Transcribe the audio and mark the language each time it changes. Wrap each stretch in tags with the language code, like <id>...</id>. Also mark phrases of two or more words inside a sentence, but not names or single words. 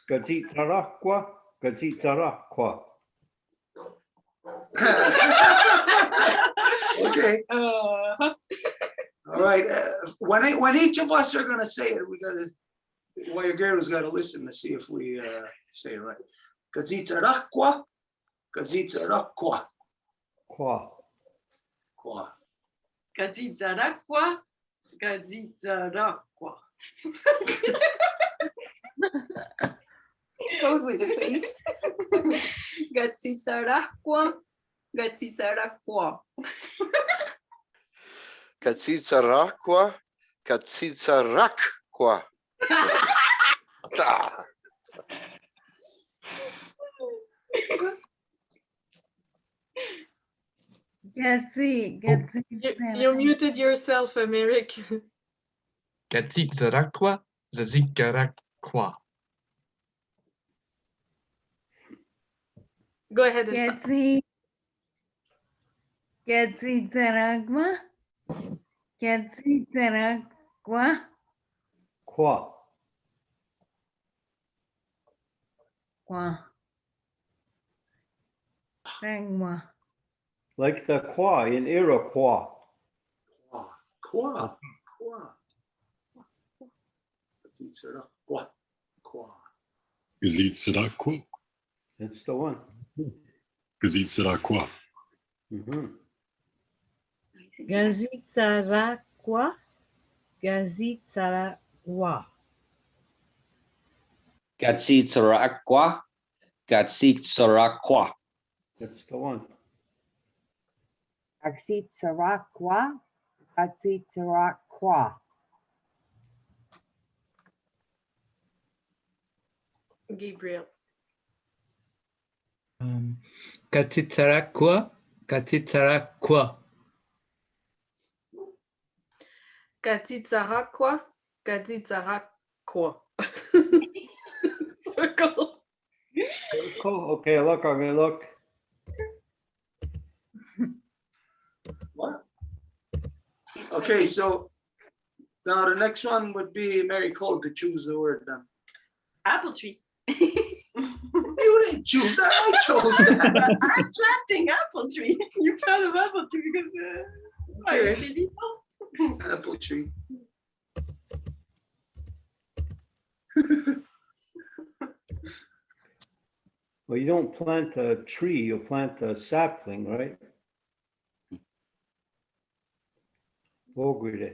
<moh>Gazitsarakwa, Gazitsarakwa.</moh> <en>Okay. All right. When each of us are gonna say it, we gotta. Wayagera's got to listen to see if we say it right.</en> <moh>Gazitsarakwa, Gazitsarakwa. Kwa. Kwa. Gazitzarakwa. Gazitzarakwa.</moh> <en>It goes with the face.</en> <moh>Gatitsarakwa. Gatitsarakwa. Katsitsarakwa. Katsitsarakwa. Ah.</moh> <en>You muted yourself, Merrick.</en> <moh>Gatsitsarakwa, Zazikarakwa.</moh> <en>Go ahead and start.</en> <moh>Gatitsarakwa. Gatitsarakwa. Kwa. Kwa. Sangwa.</moh> <en>Like the Kwa in Iroquois.</en> <moh>Kwa. Kwa. Gazitsarakwa. Kwa. Gazitsarakwa.</moh> <en>That's the one.</en> <moh>Gazitsarakwa. Gazitsarakwa. Gazitsarakwa. Gatsitsarakwa. Gatsitsarakwa.</moh> <en>That's the one.</en> <moh>Gazitsarakwa. Gazitsarakwa. Gabriel. Gatitsarakwa. Gatitsarakwa. Gatitsarakwa. Gatitsarakwa.</moh> <en>Circle. Cool. Okay, look, I'm gonna look. What? Okay, so Now the next one would be Mary Cole to choose the word then. Apple tree. You didn't choose that. I chose that. I'm planting apple tree. You thought of apple tree because Okay.</en> <fr>c'est vivant.</fr> <en>Apple tree. Well, you don't plant a tree, you plant a sapling, right? Ogre.</en>